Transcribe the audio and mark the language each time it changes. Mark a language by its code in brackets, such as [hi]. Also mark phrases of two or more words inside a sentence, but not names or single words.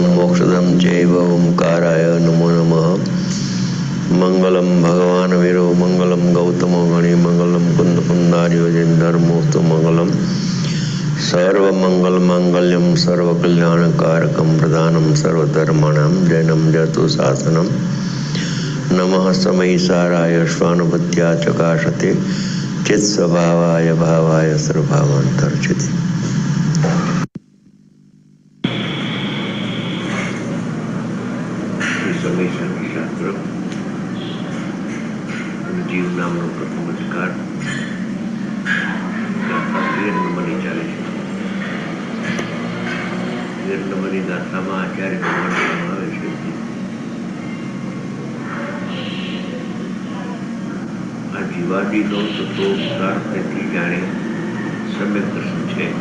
[sa] मोक्षदं चैव ओंकाराय नमो नमः मंगलम भगवान वीरो मंगलम गौतमो गणि मंगलम कुंद कुंदार्यो धर्मोस्तु मंगलम सर्वमंगल मांगल्यम सर्वकल्याणकारकं प्रधानं सर्वधर्माणां जैनं जतु शासनं नमः समयसाराय श्वानपत्या चकाशते चित्स्वभावाय भावाय सर्वभावान्तर्चिते. [gu] शास्त्र जीव नामનો પ્રથમ અધિકાર નંબરની ચાલે છે. નંબરની ગાથામાં આચાર્ય ભગવાન કહેવામાં આવે છે આ જીવાદિનો તત્વો ઉદાહરણથી જાણે સમ્યક દર્શન છે.